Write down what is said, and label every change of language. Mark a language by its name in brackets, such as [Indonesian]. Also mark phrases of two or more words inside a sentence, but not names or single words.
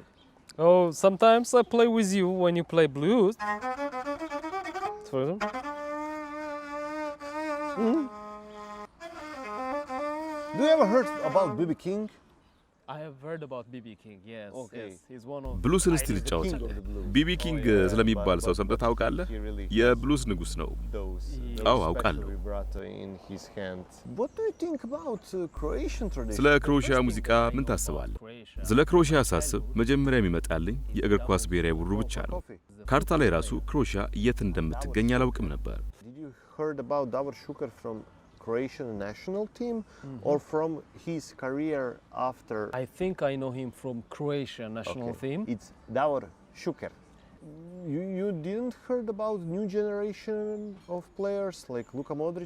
[English] Oh, sometimes I play with you when you play blues. For example. Do you ever heard about B.B. King? I have heard about B.B. King. Yes, Okay. yes. He's one of [Amharic] ብሉስን እስቲ ልጫወት። ቢቢ ኪንግ ስለሚባል ሰው ሰምተህ ታውቃለህ? የብሉስ ንጉስ ነው። አዎ አውቃለሁ። [English] What do you think about Croatian tradition? [Amharic] ስለ ክሮሺያ ሙዚቃ ምን ታስባለህ? ስለ ክሮሺያ ሳስብ መጀመሪያ የሚመጣልኝ የእግር ኳስ ብሔራዊ ቡድኑ ብቻ ነው። ካርታ ላይ ራሱ ክሮሺያ የት እንደምትገኝ አላውቅም ነበር። [English] Did you heard about Davor Šuker from Croatian national team or from his career after? I think I know him from Croatia national team. It's Davor Šuker. You didn't heard about new generation of players like Luka Modric?